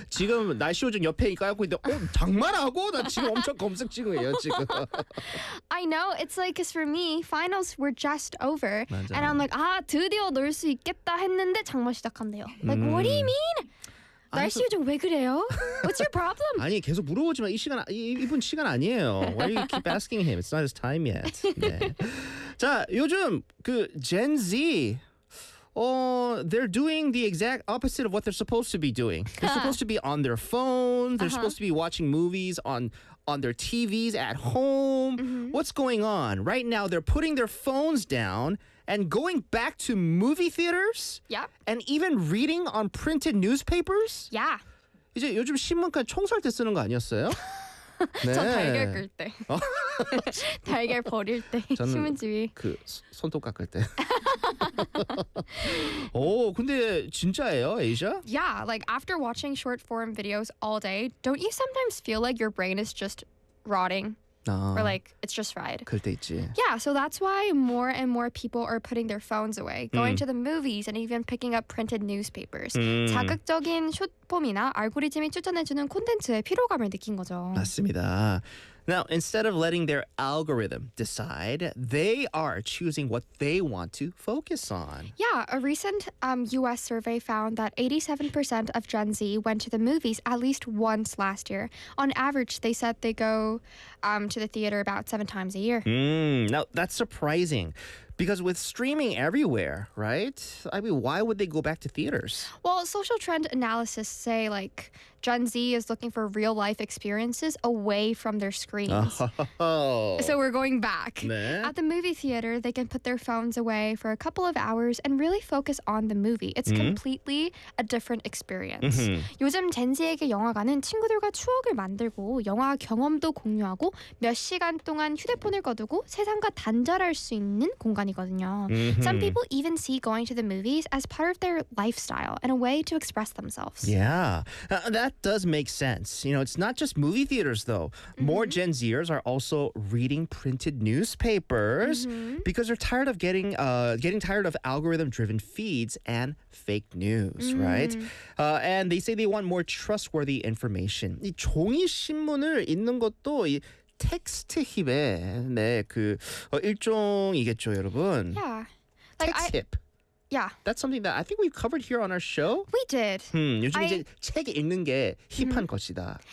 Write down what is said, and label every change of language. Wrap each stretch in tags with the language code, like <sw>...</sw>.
<ko>지금 날씨 요정 옆에 깔고 있는데 장마라고? 나 지금 엄청 검색 중이에요 지금.</ko> <en>I know. It's like 'cause for me finals were just over</en> <ko>맞아요.</ko> <en>and I'm like</en> <ko>아 드디어 놀 수 있겠다 했는데 장마 시작한대요.</ko> <en>Like what do you mean?</en> <ko>날씨 요정 왜 그래요?</ko> <en>What's your problem?</en> <ko>아니 계속 물어보지만 이 시간 이분 시간 아니에요.</ko> <en>Why do you keep asking him? It's not his time yet. 네.</en> <ko>자 요즘 그</ko> <en>Gen Z they're doing the exact opposite of what they're supposed to be doing. They're supposed to be on their phones. They're supposed to be watching movies on their TVs at home. What's going on? Right now, they're putting their phones down and going back to movie theaters? Yeah. And even reading on printed newspapers? Yeah.</en> <ko>이제 요즘 신문과 청소할 때 쓰는 거 아니었어요? 네. 저 달걀 긁을 때. 달걀 버릴 때. 신문지위. 그 손톱 깎을 때. 오, 근데 진짜예요, 에이샤?</ko> <en>Yeah, like after watching short form videos all day, don't you sometimes feel like your brain is just rotting?</en> <ko>아,</ko> <en>or like it's just fried?</en> <ko>그럴 때 있지.</ko> <en>Yeah, so that's why more and more people are putting their phones away, going to the movies and even picking up printed newspapers.</en> <ko>자극적인 숏폼이나 알고리즘이 추천해주는 콘텐츠에 피로감을 느낀 거죠. 맞습니다.</ko> <en>Now, instead of letting their algorithm decide, they are choosing what they want to focus on. Yeah, a recent U.S. survey found that 87% of Gen Z went to the movies at least once last year. On average, they said they go to the theater about 7 times a year. Now, that's surprising. Because with streaming everywhere, right? I mean, why would they go back to theaters? Well, social trend analysis say, like, Gen Z is looking for real-life experiences away from their screens. Oh. So we're going back. Nah. At the movie theater, they can put their phones away for a couple of hours and really focus on the movie. It's completely a different experience. Mm-hmm.</en> <ko>요즘 Gen Z에게 영화관은 친구들과 추억을 만들고 영화 경험도 공유하고 몇 시간 동안 휴대폰을 꺼두고 세상과 단절할 수 있는 공간이거든요.</ko> <en>Mm-hmm. Some people even see going to the movies as part of their lifestyle and a way to express themselves. Yeah. That does make sense. You know, it's not just movie theaters, though. Mm-hmm. More Gen Zers are also reading printed newspapers mm-hmm. because they're tired of getting tired of algorithm-driven feeds and fake news, mm-hmm. right? And they say they want more trustworthy information.</en> <ko>이 종이 신문을 읽는 것도 이 텍스트 힙의 일종이겠죠, 여러분.</ko> <en>Yeah. Like, text hip. Yeah. That's something that I think we've covered here on our show. We did.</en> <ko>요즘 이제 책 읽는 게 힙한 것이다.</ko>